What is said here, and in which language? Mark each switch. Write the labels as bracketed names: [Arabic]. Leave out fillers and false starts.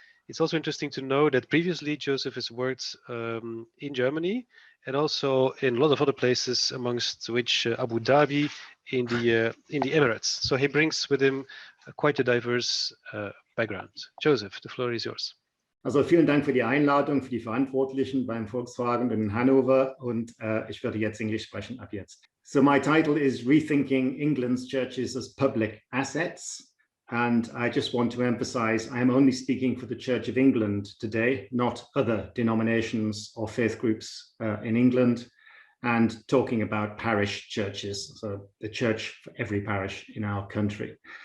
[English] It's also interesting to know that previously Joseph has worked in Germany and also in a lot of other places, amongst which Abu Dhabi in the Emirates. So he brings with him quite a diverse background. Joseph, the floor is yours. [German] Also vielen Dank für die Einladung, für die Verantwortlichen beim Volkswagen in Hannover, und ich werde jetzt Englisch sprechen ab jetzt. [English] So my title is Rethinking England's Churches as Public Assets, and I just want to emphasize I am only speaking for the Church of England today, not other denominations or faith groups in England, and talking about parish churches, so the church for every parish in our country.